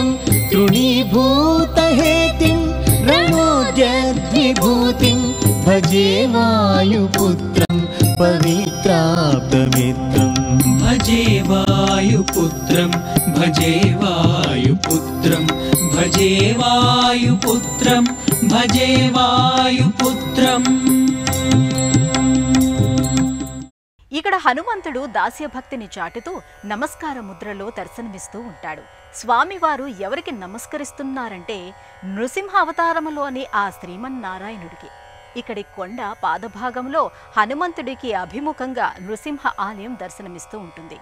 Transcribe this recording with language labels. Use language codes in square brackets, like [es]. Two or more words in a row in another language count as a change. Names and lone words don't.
[sa] तृणीभूतहेतिं रणोद्यद्विभूतिं भजे वायुपुत्रं पवित्राप्तमित्रं भजे वायुपुत्रं भजे वायुपुत्रं भजे वायुपुत्रं भजे वायुपुत्रं. [te] ఇక్కడ హనుమంతుడు దాస్యభక్తిని చాటుతూ నమస్కార ముద్రలో దర్శనమిస్తూ ఉంటాడు. స్వామివారు ఎవరికి నమస్కరిస్తున్నారంటే నృసింహ అవతారములోని ఆ శ్రీమన్నారాయణుడికి. ఇక్కడి కొండ పాదభాగంలో హనుమంతుడికి అభిముఖంగా నృసింహ ఆలయం దర్శనమిస్తూ ఉంటుంది.